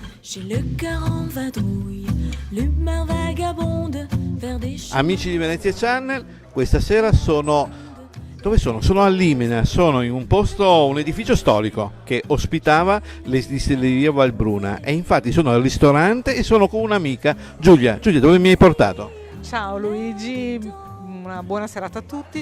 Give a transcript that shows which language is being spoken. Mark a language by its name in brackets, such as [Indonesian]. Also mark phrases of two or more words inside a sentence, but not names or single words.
[French] J'ai le cœur en vadrouille, l'humeur vagabonde vers des [Italian] Amici di Venezia Channel, questa sera sono... Dove sono? Sono a Limena, sono in un posto, un edificio storico che ospitava le distillerie Valbruna e infatti sono al ristorante e sono con un'amica, Giulia. Giulia, dove mi hai portato? Ciao Luigi, una buona serata a tutti.